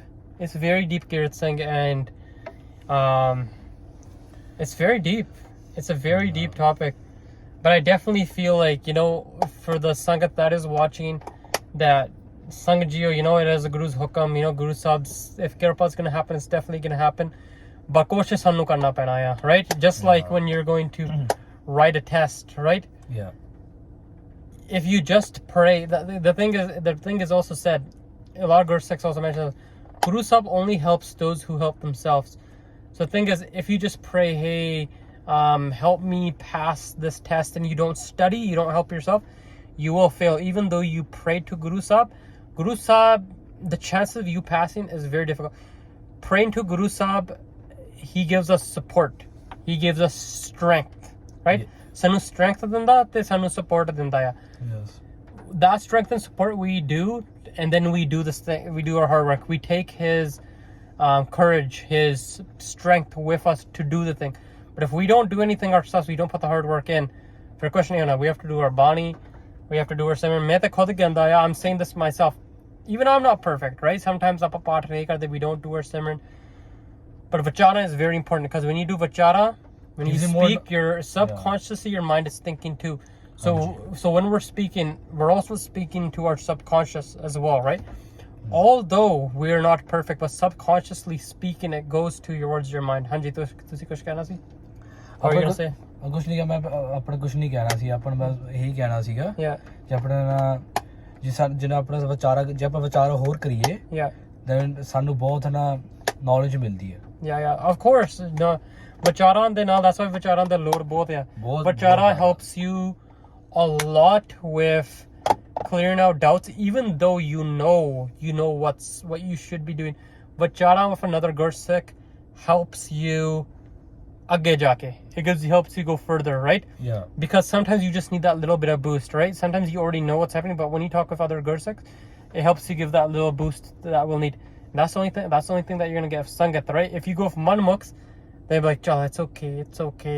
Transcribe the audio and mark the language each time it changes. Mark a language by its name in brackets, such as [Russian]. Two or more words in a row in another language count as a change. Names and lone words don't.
[English] It's very deep, Garrett Singh, and it's very deep. It's a very deep topic. But I definitely feel like, you know, for the Sangat that is watching, that Sangat Jio, you know, it is a Guru's hukam, you know, Guru Sab's, if Kirpa is going to happen, it's definitely going to happen. [Punjabi] But ਕੋਸ਼ਿਸ਼ ਸਾਨੂੰ ਕਰਨਾ ਪੈਣਾ ਹੈ, [English] right? Just like when you're going to write a test, right? Yeah. If you just pray, the thing is also said, a lot of Gursikhs also mentioned, Guru Sahib only helps those who help themselves. So the thing is, if you just pray, hey, help me pass this test, and you don't study, you don't help yourself, you will fail. Even though you pray to Guru Sahib, the chance of you passing is very difficult. Praying to Guru Sahib, he gives us support. He gives us strength, right? [Punjabi] Sanu strength dinda te sanu support dinda ya. [English] Yes. That strength and support we do, and then we do this thing, we do our hard work. We take his courage, his strength with us to do the thing. But if we don't do anything ourselves, we don't put the hard work in, for question, we have to do our bani, we have to do our simran. I'm saying this myself. Even I'm not perfect, right? Sometimes we don't do our simran. But vachara is very important, because when you do vachara, when you speak, your subconsciously, your mind is thinking too. So when we're speaking, we're also speaking to our subconscious as well, right? Although we're not perfect, but subconsciously speaking, it goes towards your mind. [Punjabi] Hanji, ਤੁਸੀਂ ਕੁਝ ਕਹਿਣਾ ਸੀ? [English] Or you gonna say? [Punjabi] ਕੁਝ ਨਹੀਂ, ਮੈਂ ਆਪਣਾ ਕੁਝ ਨਹੀਂ ਕਹਿਣਾ ਸੀ, ਆਪਾਂ ਨੂੰ ਬਸ ਇਹੀ ਕਹਿਣਾ ਸੀਗਾ ਕਿ ਆਪਣਾ ਜਿਹੜਾ ਆਪਣਾ ਵਿਚਾਰਾ, ਜੇ ਆਪਾਂ ਵਿਚਾਰ ਹੋਰ ਕਰੀਏ, then ਸਾਨੂੰ ਬਹੁਤ ਨਾ knowledge ਮਿਲਦੀ ਹੈ. [English] Of course. [Punjabi] No, ਵਿਚਾਰਾਂ ਦੇ ਨਾਲ, [English] that's why [Punjabi] ਵਿਚਾਰਾਂ ਦੇ ਲੋੜ ਬਹੁਤ ਹੈ. [English] Vichara helps you a lot with clearing out doubts, even though you know what you should be doing. Vichara with another Gursikh helps you [Punjabi] ਅੱਗੇ ਜਾਕੇ. [English] It helps you go further, right? Yeah. Because sometimes you just need that little bit of boost, right? Sometimes you already know what's happening, but when you talk with other Gursikhs, it helps you give that little boost that we'll need. That's the only thing that you're gonna get with Sangat, right? If you go with Manmukhs, they'll be like, Chal, it's okay.